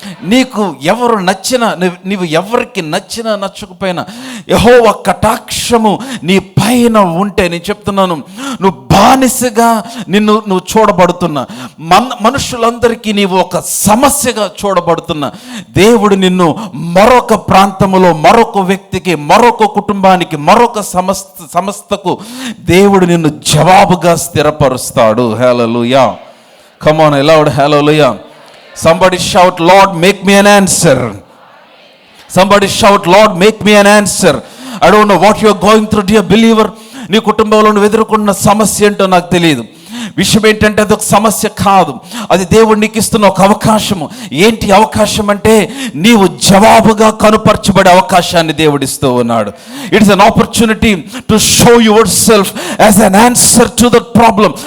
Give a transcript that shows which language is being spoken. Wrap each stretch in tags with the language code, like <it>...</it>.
<te>నీకు ఎవరు నచ్చినా, నీవు ఎవరికి నచ్చినా నచ్చకపోయినా యెహోవా కటాక్షము నీ పైన ఉంటే, నేను చెప్తున్నాను, నువ్వు బానిసగా నువ్వు చూడబడుతున్నా, మనుషులందరికీ నీవు ఒక సమస్యగా చూడబడుతున్నా, దేవుడు నిన్ను మరొక ప్రాంతములో మరొక వ్యక్తికి, మరొక కుటుంబానికి, మరొక సంస్థకు దేవుడు నిన్ను జవాబుగా స్థిరపరుస్తాడు. హల్లెలూయా.</te> <en>come on loud</en> <te>hallelujah.</te> <en>Somebody shout, Lord, make me an answer. Somebody shout, Lord, make me an answer. I don't know what you are going through, dear believer.</en> <te>నీ కుటుంబంలో నువ్వు ఎదుర్కొన్న సమస్య ఏంటో నాకు తెలియదు. విషయం ఏంటంటే అది ఒక సమస్య కాదు, అది దేవుడు నీకు ఇస్తున్న ఒక అవకాశము. ఏంటి అవకాశం అంటే నీవు జవాబుగా కనుపరచబడే అవకాశాన్ని దేవుడు ఇస్తూ ఉన్నాడు.</te> <en>It's an opportunity to show yourself as an answer to that problem.</en>